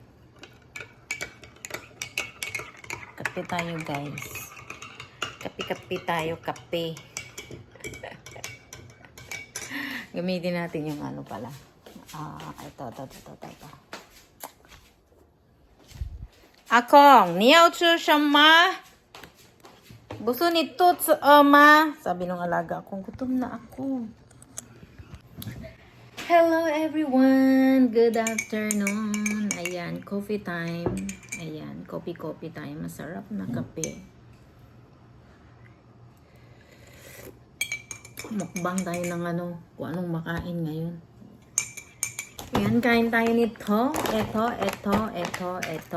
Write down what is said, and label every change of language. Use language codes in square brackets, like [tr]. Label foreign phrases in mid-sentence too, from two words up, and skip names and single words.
[tl] Kape tayo, guys. Kape-kape tayo. Kape. Gamitin natin yung ano pala. Ito. Akong, [zh] 你要吃什么? [tl] Gusto ni Toots, ma. Sabi nung alaga akong, gutom na ako. [en] Hello everyone! Good afternoon! Ayan, coffee time. [tl] Ayan, [en] coffee time. [tl] Masarap na kape. Mukbang tayo ng ano, kung anong makain ngayon. Ayan, kain tayo nito. Ito.